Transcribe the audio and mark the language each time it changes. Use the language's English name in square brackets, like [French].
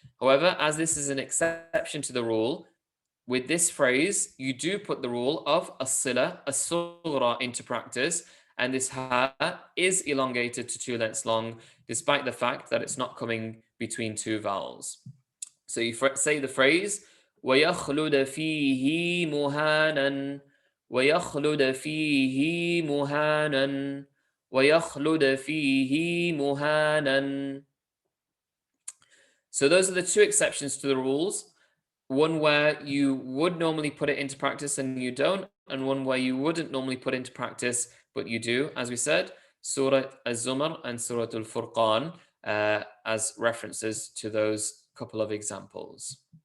[English] However, as this is an exception to the rule, with this phrase, you do put the rule of as-sila as-sughra into practice, and this ha is elongated to 2 lengths long, despite the fact that it's not coming between two vowels. So you say the phrase, [Arabic] وَيَخْلُدَ فِيهِ مُهَانًا وَيَخْلُدَ فِيهِ مُهَانًا وَيَخْلُدَ فِيهِ مُهَانًا. [English] So those are the two exceptions to the rules. One where you would normally put it into practice and you don't, and one where you wouldn't normally put into practice, but you do, as we said, Surah Al-Zumar and Surah Al-Furqan as references to those couple of examples.